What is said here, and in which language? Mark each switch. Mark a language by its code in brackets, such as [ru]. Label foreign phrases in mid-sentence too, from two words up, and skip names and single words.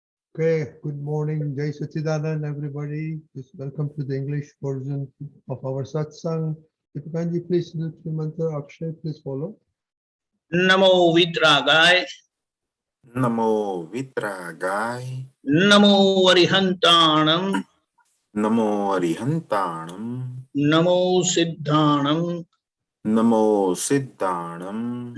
[en] Okay, good morning, [hi] Jai Sachidanand, [en] everybody. Just welcome to the English version of our Satsang. Deepakanandji, please do the mantra. Akshay, please follow. [pra] Namo Vitragai, Namo Vitragai, Namo Arihantanam, Namo Arihantanam, Namo Siddhanam, Namo Siddhanam,